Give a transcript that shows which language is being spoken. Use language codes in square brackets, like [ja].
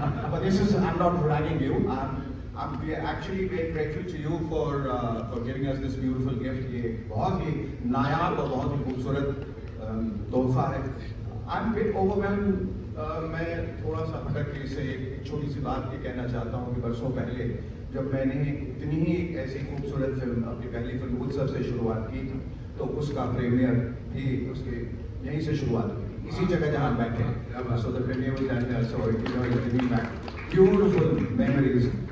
[en] But this is, I'm not bragging you. I'm actually very grateful to you for giving us this beautiful gift. [hi] ये बहुत ही नायाब और बहुत ही खूबसूरत तोहफा है। [en] I'm a bit overwhelmed. [hi] मैं थोड़ा सा भटक के इसे एक छोटी सी बात ये कहना चाहता हूँ कि बरसों पहले जब मैंने इतनी ही एक ऐसी खूबसूरत फिल्म, अपनी पहली फिल्म उत्सव से शुरुआत की थी, तो उसका प्रीमियर भी उसके यहीं से शुरुआत हुई, इसी जगह जहाँ बैठे हैं। [en] So the premiere was done there, so it was bringing back beautiful memories.